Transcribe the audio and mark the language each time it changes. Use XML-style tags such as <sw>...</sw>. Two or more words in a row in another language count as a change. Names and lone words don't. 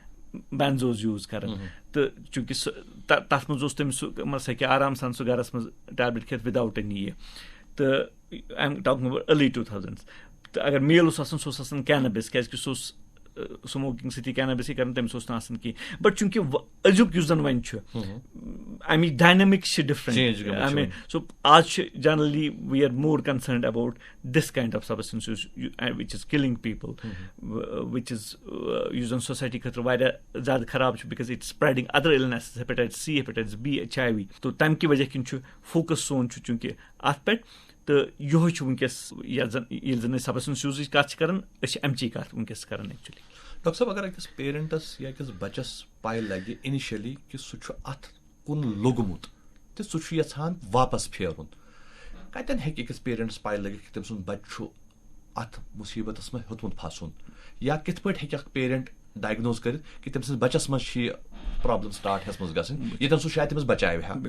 <en>benzos use</en> <ks>کران تہٕ چوٗنٛکہِ سُہ تَتھ منٛز اوس تٔمِس سُہ سُہ ہیٚکہِ آرام سان سُہ گرس منٛز ٹیبلِٹ کھٮ۪تھ وِداوُٹ اینی یہِ تہٕ</ks> <en>I'm talking about early 2000s</en> <ks>تہٕ اگر میل اوس آسان سُہ اوس آسان کینابِس کیازِ کہِ سُہ اوس سموکِنگ سۭتی کینابِسٕے کران تٔمِس اوس نہٕ آسان کینٛہہ بٹ چوٗنٛکہِ أزیُک یُس زن وۄنۍ چھُ اَمِچ ڈاینامِکس چھِ ڈِفرنٹ سو آز چھِ</ks> <en>generally we are more concerned about this kind of substance which is killing people which is</en> <ks>یُس زن سوسایٹی خٲطرٕ واریاہ زیادٕ خراب چھُ</ks> <en>because it spreading other illnesses hepatitis C hepatitis B HIV</en> <ks>تو تَمہِ کہِ وجہ کِنۍ چھُ فوکس سون چھُ چوٗنٛکہِ اَتھ پٮ۪ٹھ تہٕ یِہوے چھُ وٕنکیٚس یَتھ زن ییٚلہِ زن أسۍ سبسٹنس یوٗزٕچ کتھ چھِ کران أسۍ چھِ اَمچی کتھ وٕنکیٚس کران ایکچُؤلی. ڈاکٹر صٲب اگر أکِس پیرنٹس یا أکِس بچس پاے لگہِ اِنِشلی کہِ سُہ چھُ اتھ کُن لوٚگمُت تہٕ سُہ چھُ یژھان واپس پھیرُن کتٮ۪ن ہیٚکہِ أکِس پیرنٹس پاے لٔگِتھ کہِ تٔمۍ سُنٛد بچہِ چھُ اتھ مُصیٖبتس منٛز ہیوٚتمُت پھسُن یا کِتھ پٲٹھۍ ہیٚکہِ اکھ پیرنٹ ڈایگنوز کٔرِتھ کہِ تٔمۍ سٕنٛدِس بچس منٛز چھِ یہِ</ks> <en>problem start</en> <ks>ہیٚژمٕژ گژھٕنۍ ییٚتٮ۪ن سُہ شاید تٔمِس بچاوِ ہا.</ks>